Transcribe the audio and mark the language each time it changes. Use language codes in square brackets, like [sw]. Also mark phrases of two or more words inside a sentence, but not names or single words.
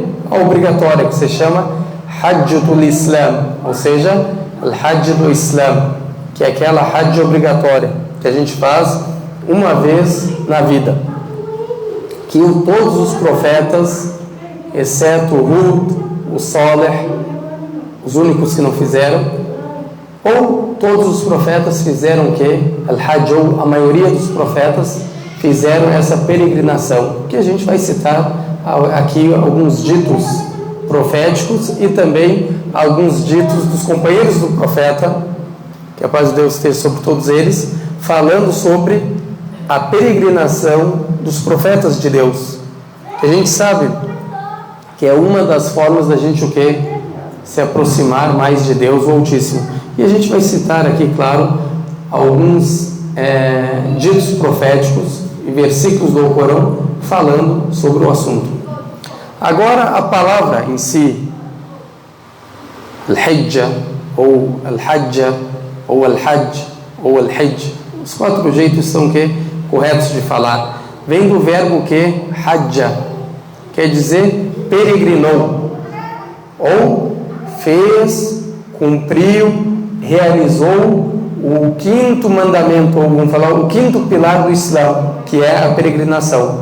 [pt] A obrigatória, que se chama Hajjatul Islam, ou seja, Al-Hajj do Islam, que é aquela Hajj obrigatória, que a gente faz uma vez na vida. Que todos os profetas, exceto o Hud, o Saleh, os únicos que não fizeram, ou todos os profetas fizeram o quê? Al-Hajj, ou a maioria dos profetas fizeram essa peregrinação, que a gente vai citar aqui alguns ditos proféticos e também alguns ditos dos companheiros do profeta, que a paz de Deus esteja sobre todos eles, falando sobre a peregrinação dos profetas de Deus. A gente sabe que é uma das formas da gente o quê? Se aproximar mais de Deus, o Altíssimo. E a gente vai citar aqui, claro, alguns ditos proféticos e versículos do Corão falando sobre o assunto. Agora, a palavra em si, Al-Hijjah, ou Al-Hajjah, ou Al-Hajj, ou Al-Hijj, os 4 jeitos são corretos de falar. Vem do verbo Hajjah, quer dizer peregrinou, ou fez, cumpriu, realizou o 5º mandamento, ou vamos falar o 5º pilar do Islã, que é a peregrinação.